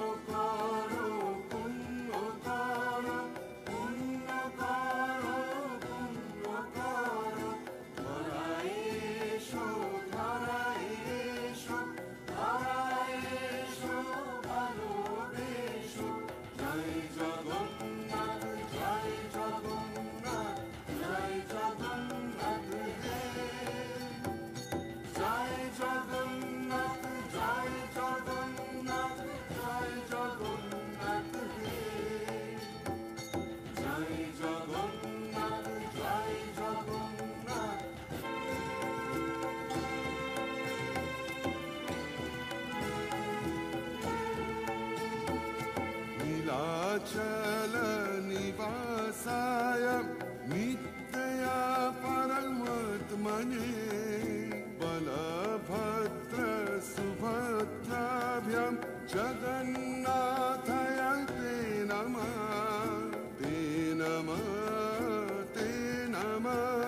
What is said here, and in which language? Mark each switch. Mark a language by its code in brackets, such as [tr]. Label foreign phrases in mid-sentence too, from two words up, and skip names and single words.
[bn] করো পুণ্য করো পুণ্য করো পুণ্য করো ধরায় এসো ধরায় এসো ধরায় এসো ভালোবেসো জয় জগন্নাথ জয় জগন্নাথ জয় জগন্নাথ হে জয় জগন্নাথ জয় জগন্নাথ জয় জগন্নাথ হে জয় জগন্নাথ জয় জগন্নাথ [sa] नीलाचल निवासाय नित्या परमात्मने बलभद्र सुभद्राभ्यां जगन्नाथाय ते नमः ते नमः ते नमः